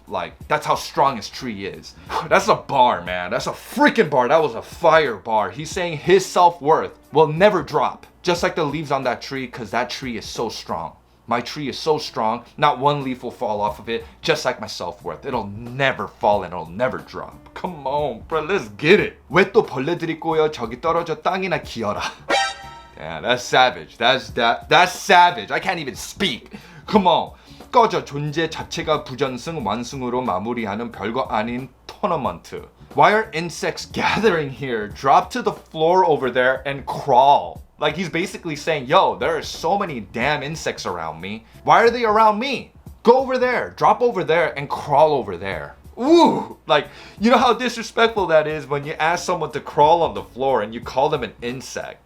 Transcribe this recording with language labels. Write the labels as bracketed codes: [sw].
[en] Like, that's how strong his tree is. That's a bar, man. That's a freaking bar. That was a fire bar. He's saying his self-worth will never drop, just like the leaves on that tree, because that tree is so strong. My tree is so strong, not one leaf will fall off of it, just like my self-worth. It'll never fall and it'll never drop. Come on, bro, let's get it. [ko] 왜 또 벌레들이 꼬여 저기 떨어져 땅이나 기어라. [en] Yeah, that's savage. That's savage. I can't even speak. Come on. [ko] 꺼져. 존재 자체가 부전승 완승으로 마무리하는 별거 아닌 토너먼트. [en] Why are insects gathering here? Drop to the floor over there and crawl. Like he's basically saying, yo, there are so many damn insects around me. Why are they around me? Go over there. Drop over there and crawl over there. Ooh, like, you know how disrespectful that is when you ask someone to crawl on the floor and you call them an insect.